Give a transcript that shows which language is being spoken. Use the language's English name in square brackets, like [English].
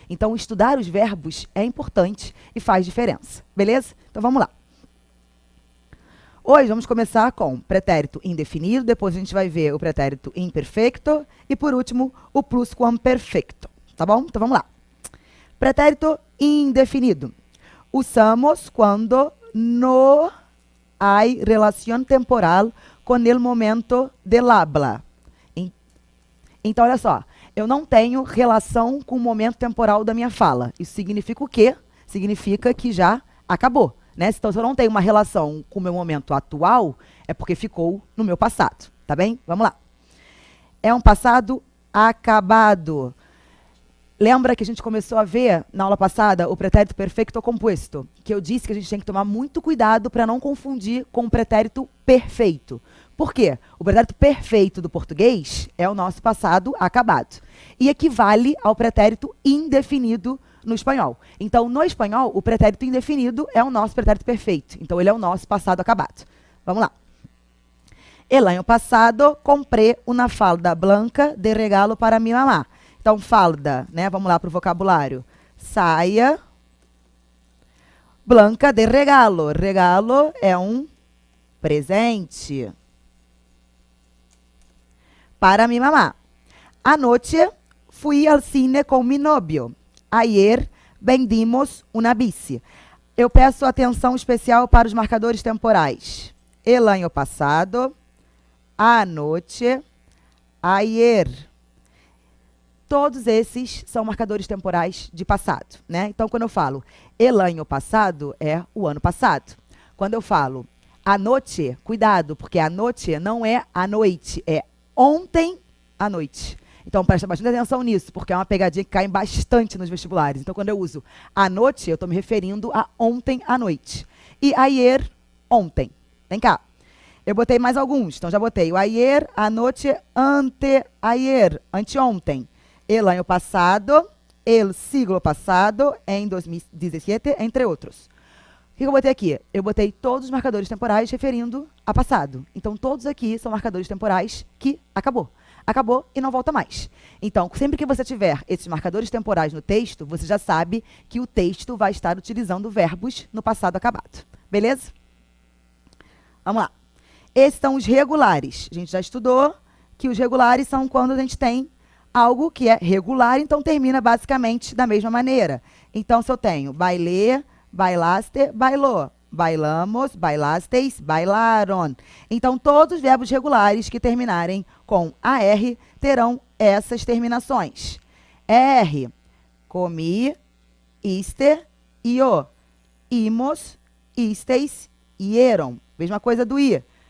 [Portuguese] Então, estudar os verbos é importante e faz diferença. Beleza? Então, vamos lá. Hoje vamos começar com pretérito indefinido, depois a gente vai ver o pretérito imperfeito e, por último, o pluscuamperfecto. Tá bom? Então vamos lá. Pretérito indefinido. [Spanish] Usamos quando no hay relación temporal con el momento del habla. [Portuguese] Então, olha só. Eu não tenho relação com o momento temporal da minha fala. Isso significa o quê? Significa que já acabou. Né? Então, se eu não tenho uma relação com o meu momento atual, é porque ficou no meu passado, tá bem? Vamos lá. É um passado acabado. Lembra que a gente começou a ver, na aula passada, o pretérito perfeito composto, que eu disse que a gente tem que tomar muito cuidado para não confundir com o pretérito perfeito. Por quê? O pretérito perfeito do português é o nosso passado acabado. E equivale ao pretérito indefinido no espanhol. Então, no espanhol, o pretérito indefinido é o nosso pretérito perfeito. Então, ele é o nosso passado acabado. Vamos lá. [Spanish] El año pasado compré una falda blanca de regalo para mi mamá. [Portuguese] Então, falda, né? Vamos lá para o vocabulário. Saia [Spanish] blanca de regalo. [Portuguese] Regalo é um presente [Spanish] para mi mamá. Anoche fui al cine con mi novio. Ayer vendimos una bici. [Portuguese] Eu peço atenção especial para os marcadores temporais. [Spanish] El año pasado, anoche, ayer. [Portuguese] Todos esses são marcadores temporais de passado, né? Então, quando eu falo [Spanish] el año passado, [Portuguese] é o ano passado. Quando eu falo anoche, cuidado, porque anoche não é a noite, é ontem à noite. Então, presta bastante atenção nisso, porque é uma pegadinha que cai bastante nos vestibulares. Então, quando eu uso à noite, eu estou me referindo a ontem à noite. E ayer, ontem. Vem cá. Eu botei mais alguns. Então, já botei o [Spanish] ayer, anoche, anteayer, [Portuguese] anteontem. [Spanish] El año pasado, el siglo passado, [Portuguese] em 2017, entre outros. O que eu botei aqui? Eu botei todos os marcadores temporais referindo a passado. Então, todos aqui são marcadores temporais que acabou. Acabou e não volta mais. Então, sempre que você tiver esses marcadores temporais no texto, você já sabe que o texto vai estar utilizando verbos no passado acabado. Beleza? Vamos lá. Esses são os regulares. A gente já estudou que os regulares são quando a gente tem algo que é regular, então termina basicamente da mesma maneira. Então, se eu tenho [Spanish] bailé, bailaste, [Portuguese] bailou. [Spanish] Bailamos, bailasteis, bailaron. [Portuguese] Então, todos os verbos regulares que terminarem com AR terão essas terminações. [Spanish] R, comi, iste, io. Imos, isteis, ieron. [Portuguese] Mesma coisa do I.